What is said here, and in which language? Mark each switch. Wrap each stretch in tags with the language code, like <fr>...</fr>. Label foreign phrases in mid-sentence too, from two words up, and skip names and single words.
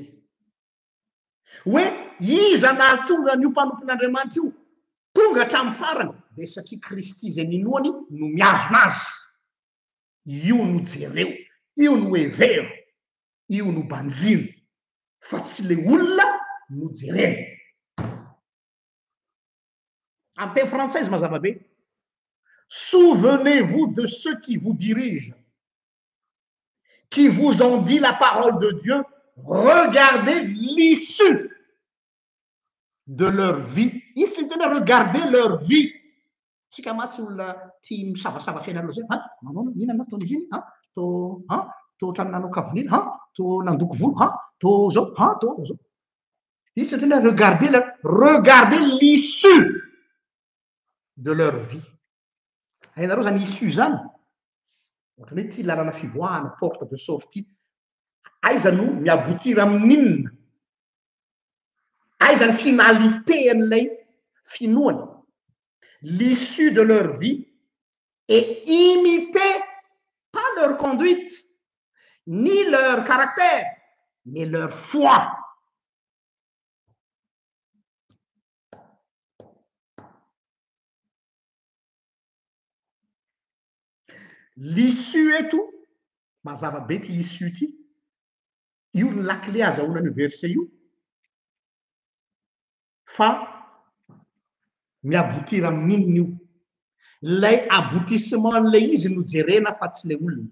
<mg>Hoe iza nahatonga n'io mpanompon'Andriamanitra io tonga hatramin'ny farany, dia satria Kristy zay ninoany no miazona azy. Io no jereo, io no hevero, io no banjiny, fa tsy le olona no jerena. En teny frantsay izy mazava be.</mg> <fr>Souvenez-vous de ceux qui vous dirigent, qui vous ont dit la parole de Dieu, regardez l'issue de leur vie.</fr> <mg>Izy tsy miteny</mg> <fr>regardez leur vie.</fr> <mg>Tsika matsy olona tia misavasava fiainareo zay. Manao inona natao izy iny? To trano nanao kavinina, to nandoko volo, to zao, to zao. Izy tsy miteny</mg> <fr>regardez l'issue de leur vie.</fr> <mg>Hainareo zany issue zany. Ohatrany hoe ty lalana fivoahana,</mg> <fr>porte de sortie.</fr> <mg>Aiza no miabotira amin'inona? Aiza ny finalité an'ilay finoany?</mg> <fr>L'issue de leur vie et imiter pas leur conduite, ni leur caractère, mais leur foi.</fr> <mg>L'issue eto, mazava be ty issue ty, io ny lakile azahoana io verset io, fa miabotira amin'inona io? Lay aboutissement an'ilay izy no jerena fa tsy le olona.</mg>